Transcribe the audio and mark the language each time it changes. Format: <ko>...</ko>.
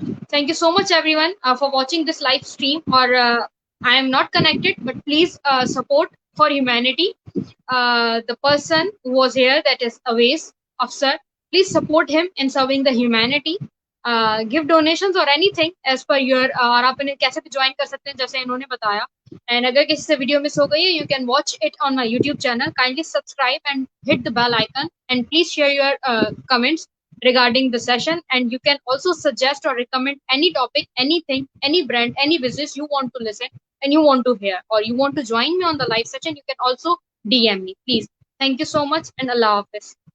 <en>Thank you so much everyone for watching this live stream. Or I am not connected, but please support for humanity. The person who was here, that is Awais Afsar, please support him in serving the humanity. Give donations or anything as per your</en> <ur>اور آپ انہیں کیسے بھی join کر سکتے ہیں جیسے انہوں نے بتایا.</ur> <en>and</en> <ur>اگر کسی سے ویڈیو مس ہو گئی ہے,</ur> <en>You can watch it on my YouTube channel. Kindly subscribe and hit the bell icon, and please share your comments regarding the session. And you can also suggest or recommend any topic, anything, any brand, any business you want to listen and you want to hear, or you want to join me on the live session. You can also DM me, please. Thank you so much, and Allah Hafiz.</en>